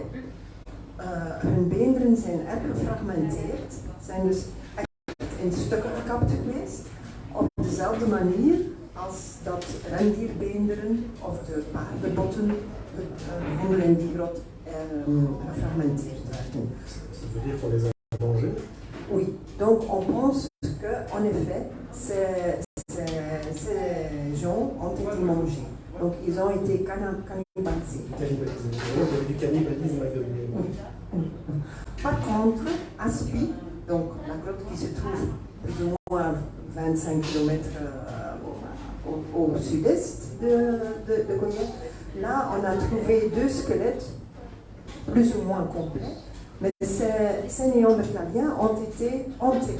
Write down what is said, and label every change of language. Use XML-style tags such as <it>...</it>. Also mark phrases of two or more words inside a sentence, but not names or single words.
<nl>Hun beenderen zijn erg gefragmenteerd, zijn dus echt in stukken gekapt geweest, op dezelfde manier als dat rendierbeenderen of de paardenbotten gevonden in die grot gefragmenteerd werden.</nl> <fr>Oui, donc on pense que, en effet, ces gens ont été mangés. Donc ils ont été cannibalisés. Du cannibalisme agrégé. Par contre, à Spie, donc la grotte qui se trouve plus ou moins 25 km au sud-est de Goyet, là on a trouvé 2 squelettes plus ou moins complets, mais ces Néandertaliens ont été enterrés.</fr>